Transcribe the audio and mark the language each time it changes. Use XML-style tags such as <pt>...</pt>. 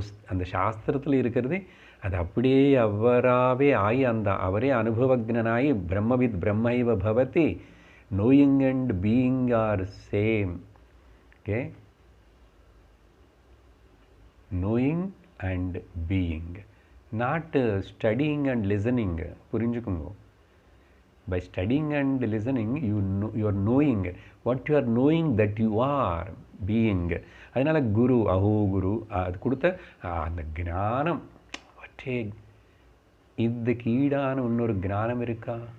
<ta>அந்த சாஸ்திரத்தில் இருக்கிறது அது அப்படியே அவராகவே ஆகி அவரே அனுபவஜனாகி</ta> <sa>பிரம்மவித் பிரம்மைவ பவதி</sa> <en>Knowing and being are same. Okay? Knowing and being. Not studying and listening.</en> <ta>புரிஞ்சுக்குங்க.</ta> <en>By studying and listening, you are knowing what you are knowing that you are being.</en> <ta>அதனால குரு அஹோ குரு அது கொடுத்த அந்த ஞானம் ஒற்றே இதுக்கு ஈடான இன்னொரு ஞானம் இருக்கா?</ta>